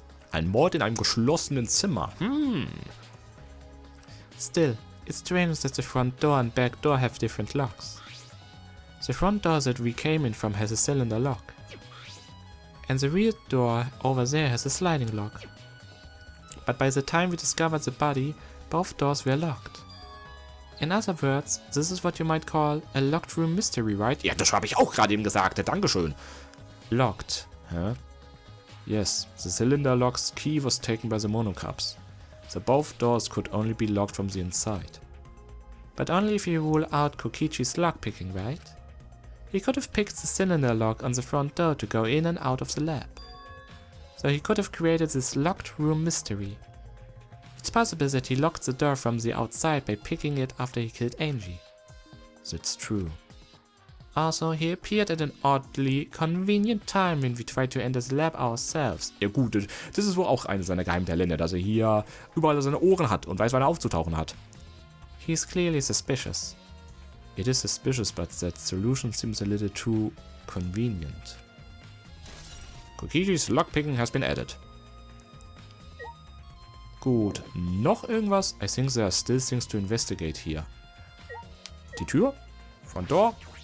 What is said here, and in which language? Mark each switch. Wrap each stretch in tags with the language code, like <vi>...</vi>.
<de>Ein Mord in einem geschlossenen Zimmer.</de> <en>Still, it's strange that the front door and back door have different locks. The front door that we came in from has a cylinder lock. And the rear door over there has a sliding lock. But by the time we discovered the body, both doors were locked. In other words, this is what you might call a locked room mystery, right?</en> <de>Ja, das habe ich auch gerade eben gesagt. Dankeschön.</de> <en>Locked, huh? Yes, the cylinder lock's key was taken by the monocups. So both doors could only be locked from the inside. But only if you rule out Kokichi's lockpicking, right? He could have picked the cylinder lock on the front door to go in and out of the lab. So he could have created this locked room mystery. It's possible that he locked the door from the outside by picking it after he killed Angie. That's true. Also, he appeared at an oddly convenient time when we tried to enter the lab ourselves.</en> <de>Ja gut, das ist wohl auch eine seiner Geheimtalente, dass er hier überall seine Ohren hat und weiß, wann er aufzutauchen hat.</de> <en>He's clearly suspicious. It is suspicious, but that solution seems a little too convenient. Kokichis lockpicking has been added.</en> <de>Gut, noch irgendwas?</de> <en>I think there are still things to investigate here.</en> <de>Die Tür?</de> <en>Front door?</en>